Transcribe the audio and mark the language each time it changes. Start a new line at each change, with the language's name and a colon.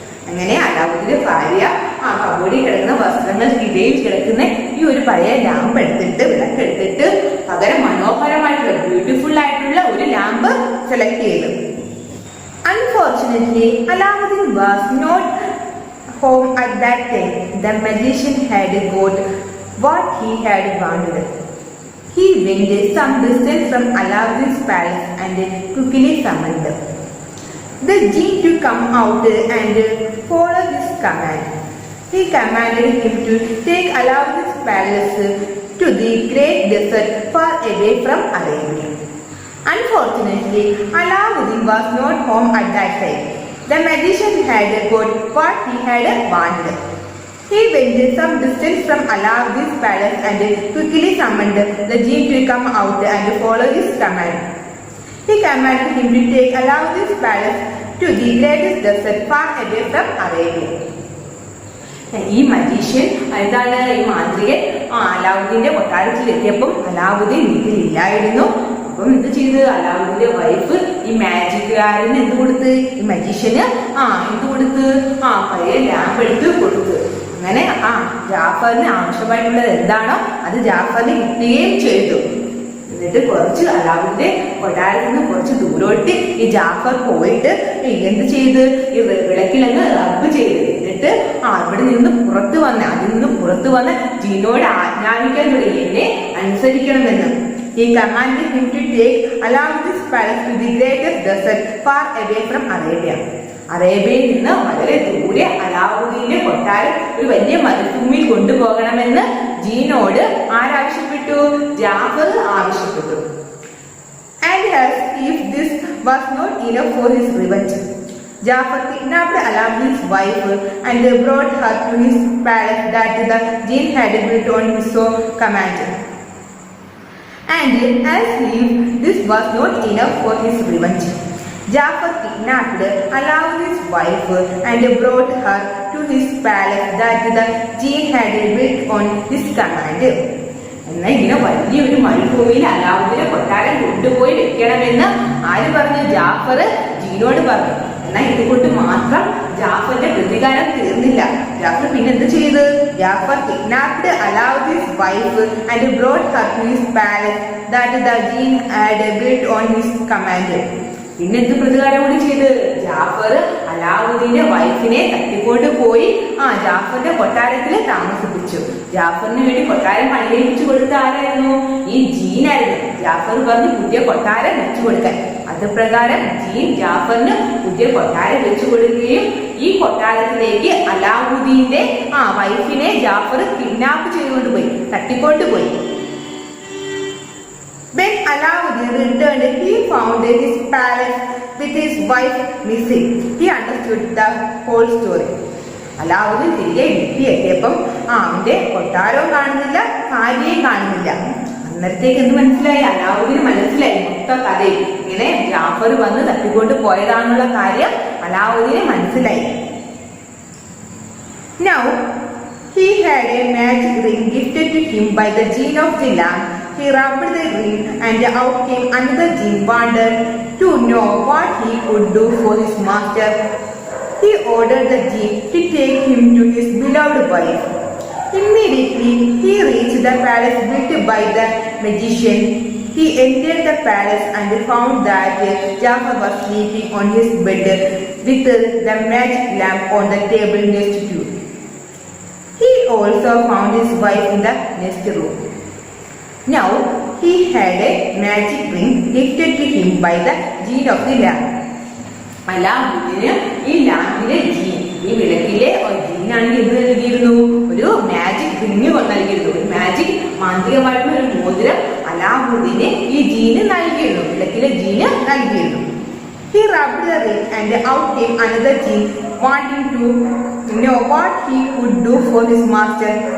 Malayalam: അങ്ങനെ അലാവുദ്ദീന്റെ ഭാര്യ കബോർഡിൽ കിടക്കുന്ന വസ്ത്രങ്ങൾക്കിടയിൽ കിടക്കുന്ന ഈ ഒരു പഴയ ലാമ്പ് എടുത്തിട്ട് വിളക്കെടുത്തിട്ട് പകരം മനോഹരമായിട്ടുള്ള ബ്യൂട്ടിഫുൾ ആയിട്ടുള്ള ഒരു ലാമ്പ് സെലക്ട് ചെയ്തു.
English: Unfortunately, Alauddin was not home at that time. The magician had got what he had wanted. He went some distance from Alauddin's palace and quickly summoned the jinn to come out and follow his command. He commanded him to take Alauddin's palace to the great desert far away from Arabia. Unfortunately, Alauddin was not home at that time. The magician had got what he had wanted. He went some distance from Alauddin's palace and quickly summoned the jinn to come out and follow his command. He commanded him to take Alauddin's palace to the greatest desert far away from Arabia.
Malayalam: ഈ magician എന്താണ് ഈ മാന്ത്രികൻ അലാവുദ്ദീന്റെ കൊട്ടാരത്തിൽ എത്തിയപ്പം അലാവുദ്ദീൻ വീട്ടിലില്ലായിരുന്നു. അപ്പം എന്ത് ചെയ്ത് അലാവുദ്ദീന്റെ wife ഈ മാജിക്കുകാരന് എന്ത് കൊടുത്ത്? ഈ മജീഷ്യന് എന്ത് കൊടുത്ത്? പഴയ ലാമ്പ് എടുത്ത് കൊടുത്ത്. അങ്ങനെ ജാഫറിന് ആവശ്യമായിട്ടുള്ളത് എന്താണോ അത് ജാഫറിന് കിട്ടുകയും ചെയ്തു. എന്നിട്ട് കുറച്ച് അലാവുദ്ദീന്റെ കൊട്ടാരത്തിൽ നിന്ന് കുറച്ച് ദൂരോട്ട് ഈ ജാഫർ പോയിട്ട് എന്ത് ചെയ്ത് ഈ വിളക്കിലങ്ങ് റബ്ബ് ചെയ്ത് എന്നിട്ട് അവിടെ നിന്ന് അതിൽ നിന്ന് പുറത്തു വന്ന ജീനോട് ആജ്ഞാപിക്കാൻ തുടങ്ങി, എന്നെ അനുസരിക്കണമെന്ന്. He commanded him to take Alauddin's palace to the greatest desert far away from Arabia. അറേബ്യയിൽ നിന്ന് വളരെ ദൂരെ അലാവുദ്ദീന്റെ കൊട്ടാരം ഒരു വലിയ മരുഭൂമിയിൽ കൊണ്ടുപോകണമെന്ന് ജീനോട് ആരാവശ്യപ്പെട്ടു? ജാഫർ ആവശ്യപ്പെട്ടു.
English: And as if this was not enough for his revenge, Jafar kidnapped Alauddin's wife and brought her to his palace that the jinn had built on his command. And as if this was not enough for his revenge, Jafar kidnapped Alauddin's wife and brought her to his palace that the jinn had built on his command.
Malayalam: എന്നാൽ ഇങ്ങനെ വലിയൊരു മരുഭൂമിയിൽ അലാവുദ്ദീനെ കൊട്ടാരം കൊണ്ടുപോയി വെക്കണമെന്ന് ആര് പറഞ്ഞു? ജാഫർ ജീനോട് പറഞ്ഞു. എന്നാൽ ഇതുകൊണ്ട് മാത്രം ജാഫറിന്റെ പ്രതികാരം തീർന്നില്ല. ജാഫർ പിന്നെ എന്ത് ചെയ്ത്?
English: Jafar kidnapped Aladdin's wife and brought her to his palace that the genie had built on his command.
Malayalam: പിന്നെ എന്ത് പ്രതികാരം കൂടി ചെയ്ത്? ജാഫർ അലാവുദ്ദീന്റെ വൈഫിനെ തട്ടിക്കൊണ്ട് പോയി ജാഫറിന്റെ കൊട്ടാരത്തിൽ താമസിപ്പിച്ചു. ജാഫറിന് വേണ്ടി കൊട്ടാരം പണികഴിപ്പിച്ചു കൊടുത്ത ആരായിരുന്നു? ഈ ജീനായിരുന്നു. ജാഫർ പറഞ്ഞു പുതിയ കൊട്ടാരം വെച്ചു കൊടുക്കാൻ. അത് പ്രകാരം ജീൻ ജാഫറിന് പുതിയ കൊട്ടാരം വെച്ചു കൊടുക്കുകയും ഈ കൊട്ടാരത്തിലേക്ക് അലാവുദ്ദീന്റെ വൈഫിനെ ജാഫർ കിഡ്നാപ്പ് ചെയ്തുകൊണ്ടുപോയി, തട്ടിക്കൊണ്ടുപോയി.
English: When Alauddin returned, he found his palace with his wife missing. He understood the whole story.
Malayalam: Alauddin തിരികെ വീട്ടിലെത്തിയപ്പം അവന്റെ കൊട്ടാരവും കാണുന്നില്ല, ഭാര്യയും കാണുന്നില്ല. അന്നേരത്തേക്ക് എന്ത് മനസ്സിലായി? അലാവുദ്ദീന് മനസ്സിലായി മൊത്തം കഥയും. ഇങ്ങനെ ജാഫർ വന്ന് തട്ടിക്കൊണ്ട് പോയതാണെന്നുള്ള കാര്യം അലാവുദ്ദീന് മനസ്സിലായി.
English: Now he had a magic ring gifted to him by the jinn of the lamp. He rubbed the ring and out came another jinn, wanted to know what he could do for his master. He ordered the jinn to take him to his beloved wife. Immediately he reached the palace built by the magician. He entered the palace and found that Jafar was sleeping on his bed with the magic lamp on the table next to him. He also found his wife in the next room. Now he had a magic ring gifted to him by the jinn of the lamp.
Malayalam: അലാവുദ്ദീന് ഈ ലാമ്പിലെ gene, ഈ വിളക്കിലെ ജീനാണെങ്കിൽ എന്ത് നൽകിയിരുന്നു? ഒരു magic ring കൊണ്ട് നൽകിയിരുന്നു. ഒരു magic മാന്ത്രികമായിട്ടുള്ള ഒരു മോതിരം അലാവുദ്ദീന് ഈ ജീന് നൽകിയിരുന്നു, വിളക്കിലെ ജീന് നൽകിയിരുന്നു.
English: He rubbed the ring and out came another jinn wanting to know what he could do for his master.